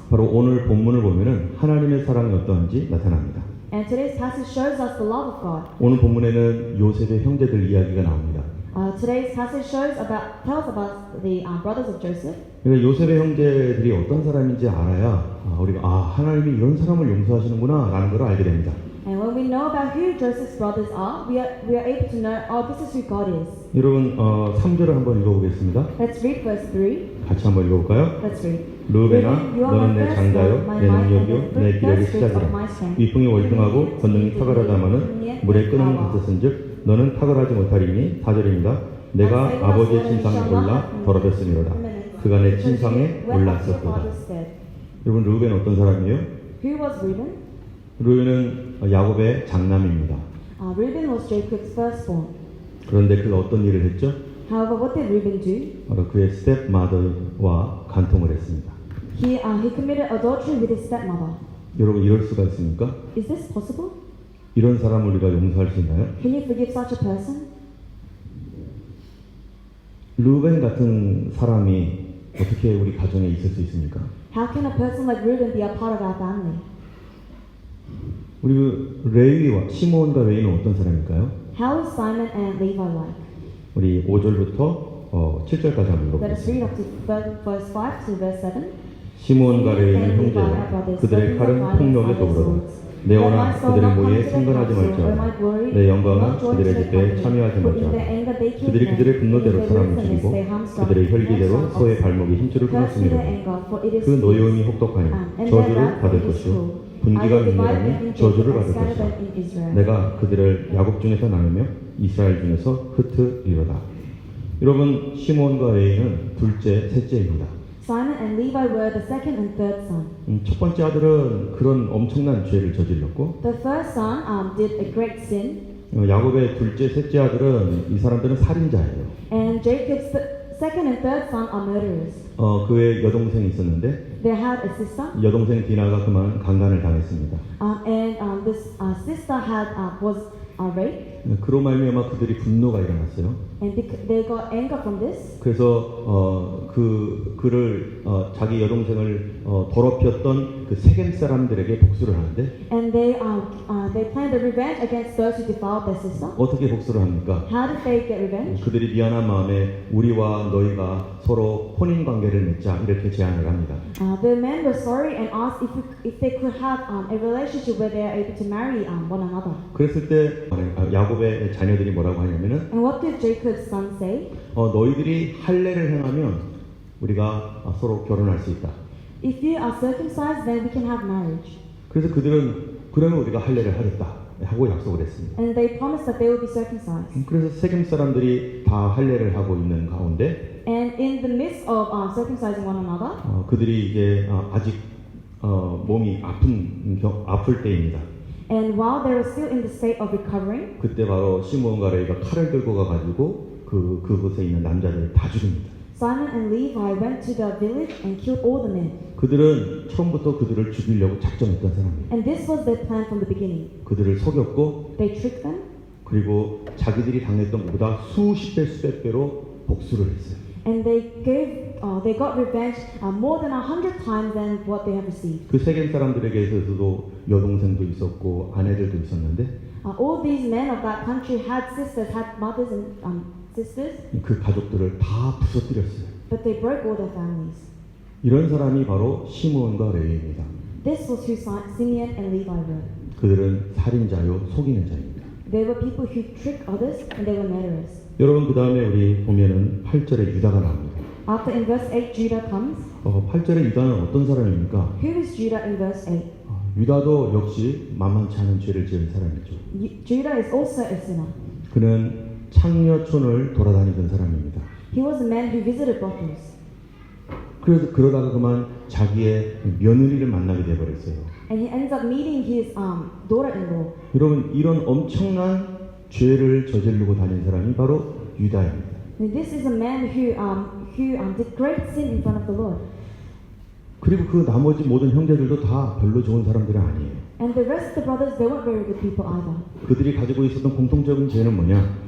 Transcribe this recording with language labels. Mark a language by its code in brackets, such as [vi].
[ko] 바로 오늘 본문을 보면은 하나님의 사랑이 어떠한지 나타납니다. [en] And today's passage shows us the love of God. [ko] 오늘 본문에는 요셉의 형제들 이야기가 나옵니다. [en] Today's passage tells about the brothers of Joseph. [ko] 그러니까 요셉의 형제들이 어떤 사람인지 알아야 우리가 하나님이 이런 사람을 용서하시는구나 라는 걸 알게 됩니다. [en] And when we know about who Joseph's brothers are, we are able to know, this is who God is. [ko] 여러분 3절을 한번 읽어보겠습니다. [en] Let's read verse 3. [ko] 같이 한번 읽어볼까요? [en] Let's read. [ko] 르베나 너는 내 장자요 내 능력이요 내 기력의 시작이라 위풍이 월등하고 권능이 탁월하다마는 물에 끓는 같았은즉 너는 탁월하지 못하리니 4절입니다. 내가 아버지의 침상에 올라 더럽혔음이로다. 그가 내 침상에 올랐었도다. 여러분 르벤은 어떤 사람이에요? [en] Who was Reuben? [ko] 르벤은 야곱의 장남입니다. [en] Reuben was Jacob's firstborn. [ko] 그런데 그가 어떤 일을 했죠? [en] However, what did Reuben do? [ko] 바로 그의 스텝마더와 간통을 했습니다. [en] He committed adultery with his stepmother. [ko] 여러분 이럴 수가 있습니까? [en] Is this possible? [ko] 이런 사람을 우리가 용서할 수 있나요? [en] Can you forgive such a person? [ko] 르벤 같은 사람이 어떻게 우리 가정에 있을 수 있습니까? [en] How can a person like Reuben be a part of our family? [ko] 우리 레위와 시몬과 레위는 어떤 사람일까요? [en] How is Simon and Levi like? [ko] 우리 5절부터 7절까지 한번 [en] Let us read [ko] 읽어보겠습니다. [en] up to verse 5 to verse 7. [ko] 시몬과 레위는 형제라 그들의 칼은 폭력에 더불어라. 내 원하 그들의 모의에 상관하지 말지어다. 내 영광은 그들의 집회에 참여하지 말지어다. 그들이 그들의 분노대로 사람을 죽이고 그들의 혈기대로 소의 발목에 힘줄을 끊었습니다. 그 노여움이 혹독하니 저주를 받을 것이요 분기가 맹렬하니 저주를 받을 것이다. 내가 그들을 야곱 중에서 나누며 이스라엘 중에서 흩으리로다. 여러분 시몬과 레위는 둘째, 셋째입니다. [en] Simon and Levi were the second and third son. [ko] 첫 번째 아들은 그런 엄청난 죄를 저질렀고 [en] The first son did a great sin, [ko] 야곱의 둘째, 셋째 아들은 이 사람들은 살인자예요. [en] and Jacob's second and third son are murderers. [ko] 그의 여동생이 있었는데 [en] They had a sister, [ko] 여동생 디나가 그만 강간을 당했습니다. [en] and this sister was raped, [ko] 그로 말미암아 그들이 분노가 일어났어요. [en] and they got anger from this. [ko] 그래서 그를 자기 여동생을 더럽혔던 그 세겜 사람들에게 복수를 하는데 [en] And they planned a revenge against those who defiled their sister. [ko] 어떻게 복수를 합니까? [en] How did they get revenge? [ko] 그들이 미안한 마음에 우리와 너희가 서로 혼인 관계를 맺자 이렇게 제안을 합니다. [en] The men were sorry and asked if they could have a relationship where they are able to marry one another. [ko] 그랬을 때 야곱의 자녀들이 뭐라고 하냐면은 [en] And what did Jacob's son say? [ko] 너희들이 할례를 행하면 우리가 서로 결혼할 수 있다. [en] If you are circumcised, then we can have marriage. [ko] 그래서 그들은 그러면 우리가 할례를 하겠다 하고 약속을 했습니다. [en] And they promised that they would be circumcised. [ko] 그래서 세겜 사람들이 다 할례를 하고 있는 가운데 [en] And in the midst of circumcising one another, [ko] 그들이 이제 아직 몸이 아플 때입니다. [en] and while they were still in the state of recovering, [ko] 그때 바로 시므온과 레위가 칼을 들고 가가지고 그곳에 있는 남자들을 다 죽입니다. [en] Simon and Levi went to the village and killed all the men. [ko] 그들은 처음부터 그들을 죽이려고 작정했던 사람이에요. [en] And this was their plan from the beginning. [ko] 그들을 속였고 [en] They tricked them, [ko] 그리고 자기들이 당했던 것보다 수십 배 수백 배로 복수를 했어요. [en] and they got revenge more than 100 times than what they had received. [ko] 그 세겜 사람들에게서도 여동생도 있었고 아내들도 있었는데 [en] All these men of that country had sisters, had mothers and sisters, [ko] 그 가족들을 다 부서뜨렸어요. [en] but they broke all their families. [ko] 이런 사람이 바로 시므온과 레위입니다. [en] This was who Simeon and Levi were. [ko] 그들은 살인자요 속이는 자입니다. [en] They were people who trick others, and they were murderers. [ko] 여러분 그 다음에 우리 보면은 8절에 유다가 나옵니다. [en] After in verse 8, Judah comes. [ko] 8절에 유다는 어떤 사람입니까? [en] Who is Judah in verse 8? [ko] 유다도 역시 만만치 않은 죄를 지은 사람이죠. [en] Judah is also a sinner. [ko] 그는 창녀촌을 돌아다니던 사람입니다. [en] He was a man who visited brothels. [ko] 그래서 그러다가 그만 자기의 며느리를 만나게 되어버렸어요. [en] And he ends up meeting his daughter-in-law. [ko] 여러분 이런 엄청난 죄를 저지르고 다닌 사람이 바로 유다입니다. [en] And this is a man who did great sin in front of the Lord. [ko] 그리고 그 나머지 모든 형제들도 다 별로 좋은 사람들은 아니에요. [en] And the rest of the brothers, they weren't very good people either. [ko] 그들이 가지고 있었던 공통적인 죄는 뭐냐?